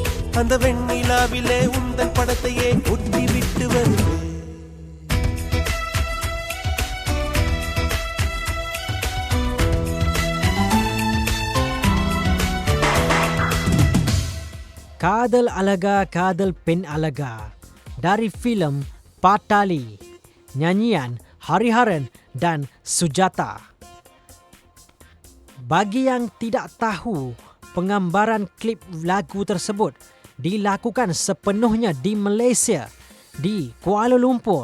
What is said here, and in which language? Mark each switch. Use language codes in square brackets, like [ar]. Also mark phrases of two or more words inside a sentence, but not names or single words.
[ta] அந்த வெண்ணிலாவிலே உந்தன் படத்தையே ஒட்டி விட்டு வருவேன். [ms] Kadal Alaga Kadal Pen Alaga dari filem Patali, nyanyian Hariharan dan Sujata. Bagi yang tidak tahu, penggambaran klip lagu tersebut dilakukan sepenuhnya di Malaysia, di Kuala Lumpur.